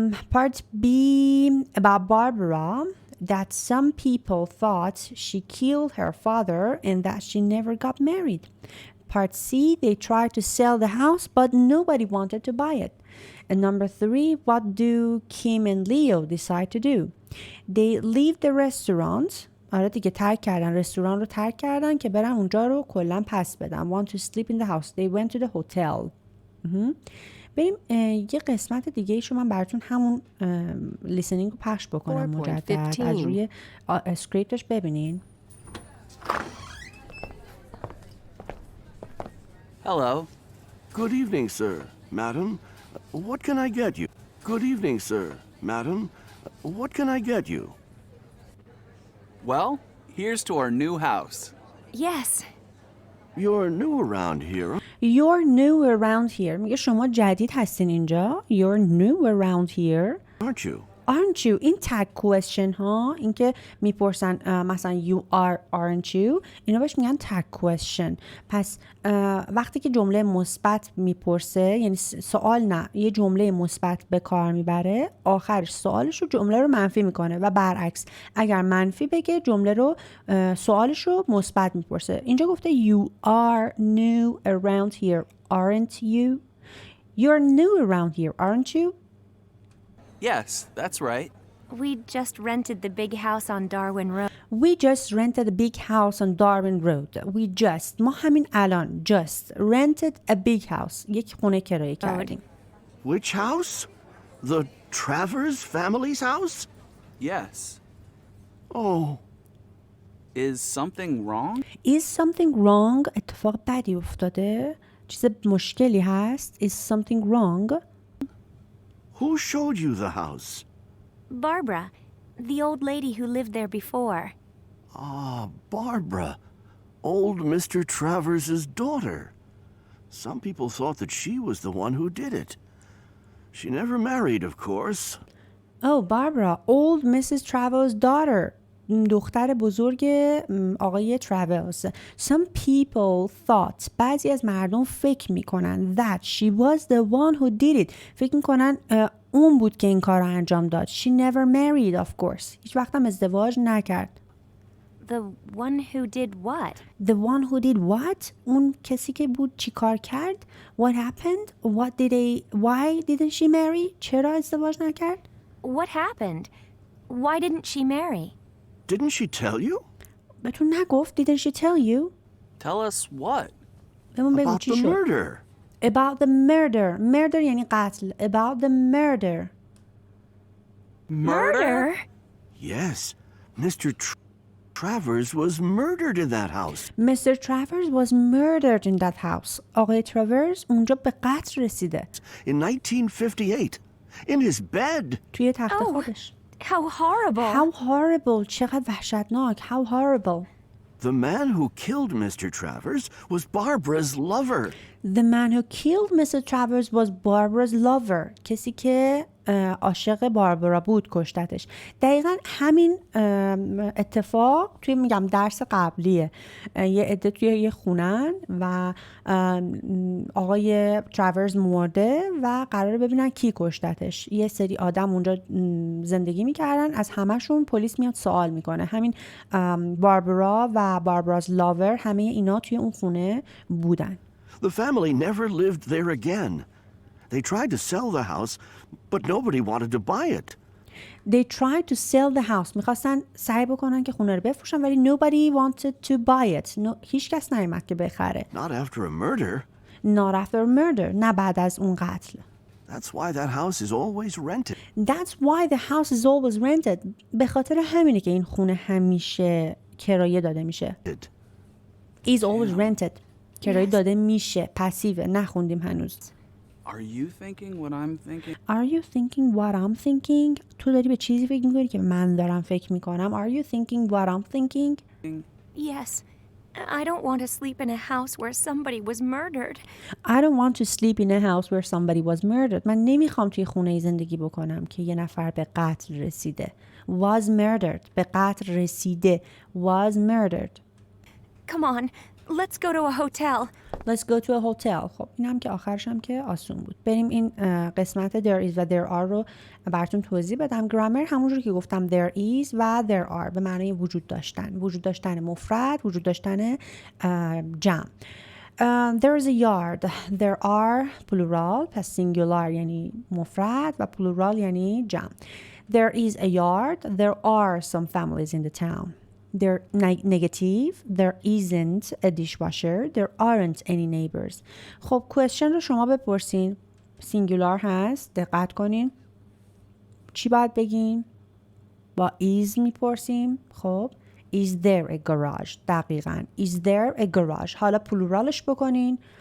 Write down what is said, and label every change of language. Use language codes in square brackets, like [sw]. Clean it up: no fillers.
[en] Part B, about Barbara, that some people thought she killed her father and that she never got married. Part C, they tried to sell the house, but nobody wanted to buy it. And number 3, what do Kim and Leo decide to do? They leave the restaurant. [fa] آره دیگه ترک کردن، رستوران رو ترک کردن که برن اونجا رو کلا پس بدن. [en] Want to sleep in the house. They went to the hotel. [fa] بریم یه قسمت دیگه ایشو من براتون همون لیسنینگ رو پخش بکنم مجدد از روی اسکریپتش ببینین. [en] Hello. Good evening, sir. Madam, what can I get you? Good evening, sir. Madam, what can I get you? Well, here's to our new house. Yes. You're new around here. You're new around here. [fa] میگه شما جدید هستین اینجا. [en] You're new around here. Aren't you? Aren't you? [fa] این tag question ها، این که میپرسن مثلا [en] you are aren't you، [fa] اینا بهش میگن tag question. پس وقتی که جمله مثبت میپرسه، یعنی سوال نه، یه جمله مثبت به کار میبره، آخرش سوالش رو جمله رو منفی میکنه و برعکس اگر منفی بگه جمله رو سوالش رو مثبت میپرسه. اینجا گفته [en] you are new around here aren't you. You're new around here aren't you. Yes, that's right. We just rented the big house on Darwin Road. We just rented a big house on Darwin Road. We just [fa] ما همین الان [en] just rented a big house. [fa] یک خونه کرایه کردیم. [en] Which house? The Travers family's house? Yes. Oh, Is something wrong? Is something wrong? [fa] اتفاق بدی افتاده؟ چیز مشکلی هست؟ [en] Is something wrong? who showed you the house? Barbara, the old lady who lived there before. Ah, Barbara. Old Mr. Travers' daughter. Some people thought that she was the one who did it. She never married, of course. Oh, Barbara, old Mrs. Travers' daughter. [fa] دختر بزرگ آقای تراولز. [en] Some people thought. [fa] بعضی از مردم فکر میکنن [en] that she was the one who did it. [fa] فکر میکنن اون بود که این کار رو انجام داد. [en] She never married, of course. [fa] هیچ وقت هم ازدواج نکرد. [en] The one who did what? The one who did what? [fa] اون کسی که بود چی کار کرد؟ [en] What happened? What did they... Why didn't she marry? [fa] چرا ازدواج نکرد؟ [en] What happened? Why didn't she marry? Didn't she tell you? [fa] بهتون نگفت؟ [en] Didn't she tell you? Tell us what? [fa] بهمون بگو [en] About [fa] چی [en] the [fa] شد؟ [en] murder. About the murder. [fa] Murder یعنی قتل. [en] About the murder. Murder? Yes, Mr. Travers was murdered in that house. Mr. Travers was murdered in that house. [fa] آقای تراورز اونجا به قتل رسیده. [en] In 1958. In his bed. [fa] توی تخت [en] Oh. [fa] خودش. [en] How horrible. How horrible. [fa] چقدر وحشتناک. [en] How horrible. The man who killed Mr. Travers was Barbara's lover. The man who killed Mr. Travers was Barbara's lover. [fa] کسی که عاشق باربارا بود کشتتش. دقیقا همین اتفاق توی میگم درس قبلیه. یه عده توی یه خونن و آقای تراورز مرده و قراره ببینن کی کشتتش. یه سری آدم اونجا زندگی میکردن، از همشون پلیس میاد سوال میکنه. همین باربارا و باربارا's lover همه اینا توی اون خونه بودن. [en] The family never lived there again. They tried to sell the house, but nobody wanted to buy it. They tried to sell the house. [fa] میخواستن سعی بکنن که خونه رو بفروشن ولی [en] nobody wanted to buy it. [fa] هیچ کس نیامد که بخره. [en] Not after a murder. Not after a murder. [fa] نه بعد از اون قتل. [en] That's why that house is always rented. That's why the house is always rented. [fa] به خاطر همینه که این خونه همیشه کرایه داده میشه. [en] Is always rented. [fa] کرایه داده میشه. پسیوه. نخوندیم هنوز. [en] Are you thinking what I'm thinking? Are you thinking what I'm thinking? [fa] تو داری به چیزی فکر میکنی که من دارم فکر میکنم. [en] Are you thinking what I'm thinking? Yes. I don't want to sleep in a house where somebody was murdered. I don't want to sleep in a house where somebody was murdered. [fa] من نمیخوام توی خونه زندگی بکنم که یه نفر به قتل رسیده. [en] Was murdered. [fa] به قتل رسیده. [en] Was murdered. Come on, let's go to a hotel. Let's go to a hotel. [fa] خب این هم که آخرش هم که آسون بود. بریم این قسمت [en] there is [fa] و [en] there are [fa] رو براتون توضیح بدم. گرامر همونجور که گفتم [en] there is [fa] و [en] there are [fa] به معنای وجود داشتن. وجود داشتن مفرد، وجود داشتن جمع. [en] There is a yard. There are plural [fa] پس singular یعنی مفرد و plural یعنی جمع. [en] There is a yard. There are some families in the town. There negative. There isn't a dishwasher. There aren't any neighbors. [fa] خب question رو شما بپرسین. singular هست. دقت کنین. چی باید بگیم؟ با is میپرسیم. [en] خب is there a garage؟ [fa] دقیقاً. [en] Is there a garage؟ [fa] حالا پلورالش بکنین.